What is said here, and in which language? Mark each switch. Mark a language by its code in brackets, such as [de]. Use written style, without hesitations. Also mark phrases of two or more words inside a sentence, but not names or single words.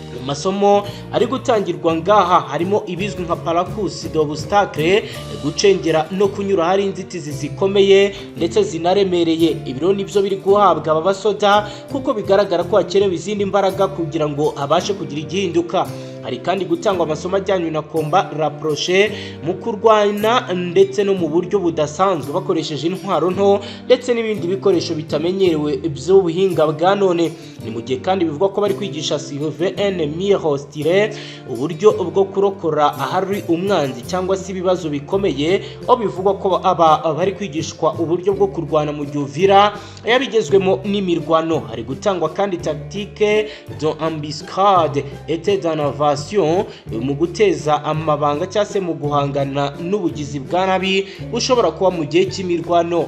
[rw] amasomo ari gutangirwa ngaha harimo ibizwi nka [fr] parcours d'obstacle, [rw] gucengera no kunyura hari inzitizi zikomeye ndetse zinaremereye. Ibiro nibyo biri guhabwa aba basoda kuko bigaragara ko hakenewe izindi mbaraga kugira ngo abashe kugira igihinduka. Hari kandi gutangwa amasomo ajyanye na [fr] combat rapproché [rw] mu kurwana ndetse no mu buryo budasanzwe bakoresheje intwaro nto ndetse n'ibindi bikoresho bitamenyerewe by'ubuhinga bwa none. Ni mu gihe kandi bivugwa ko bari kwigisha [fr] sauver ennemi hostile, [rw] uburyo bwo kurokora ahari umwanzi cyangwa se ibibazo bikomeye, aho bivugwa ko aba bari kwigishwa uburyo bwo kurwana mu gihe Uvira yabigezwemo n'imirwano. Hari gutangwa kandi [fr] tactique d'embuscade et d'innovation [rw] mu guteza amabanga cyangwa se mu guhangana n'ubugizi bwa nabi bushobora kuba mu gihe cy'imirwano.